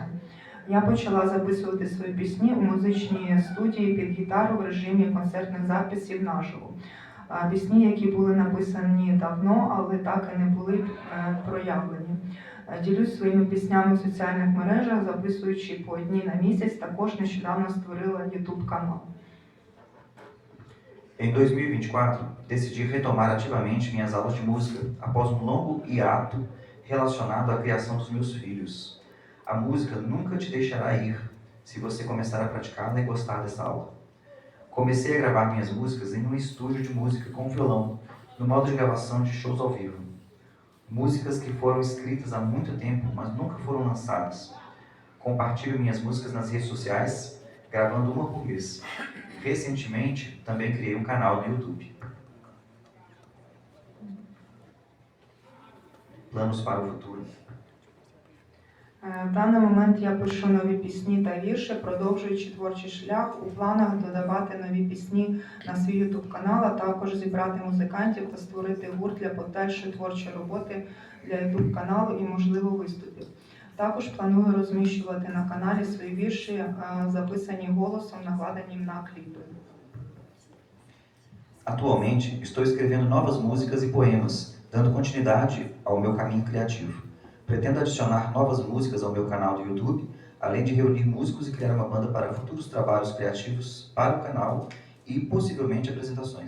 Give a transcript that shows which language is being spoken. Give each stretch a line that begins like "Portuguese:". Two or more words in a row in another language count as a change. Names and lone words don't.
Ukrainian: Я почала записувати свої пісні у музичній студії під гітару в режимі концертних записів наживо. Пісні, які були написані давно, але так і не були проявлені. Ділюсь своїми піснями в соціальних мережах, записуючи по одній на місяць. Також нещодавно створила YouTube канал.
Portuguese: Em 2024, decidi retomar ativamente minhas aulas de música após um longo hiato relacionado à criação dos meus filhos. A música nunca te deixará ir se você começar a praticá-la e gostar dessa aula. Comecei a gravar minhas músicas em um estúdio de música com violão, no modo de gravação de shows ao vivo. Músicas que foram escritas há muito tempo, mas nunca foram lançadas. Compartilho minhas músicas nas redes sociais, gravando uma por mês. Recentemente, também criei um canal no YouTube. Planos para o futuro.
Ukrainian: В даний момент я пишу нові пісні та вірші, продовжуючи творчий шлях. У планах додавати нові пісні на свій YouTube-канал, а також зібрати музикантів та створити гурт для подальшої творчої роботи для YouTube-каналу і, можливо, виступів. Також планую розміщувати на каналі свої вірші, записані голосом, накладені на кліпи.
Portuguese: Atualmente, estou escrevendo novas músicas e poemas, dando continuidade ao meu caminho criativo. Pretendo adicionar novas músicas ao meu canal do YouTube, além de reunir músicos e criar uma banda para futuros trabalhos criativos para o canal e, possivelmente, apresentações.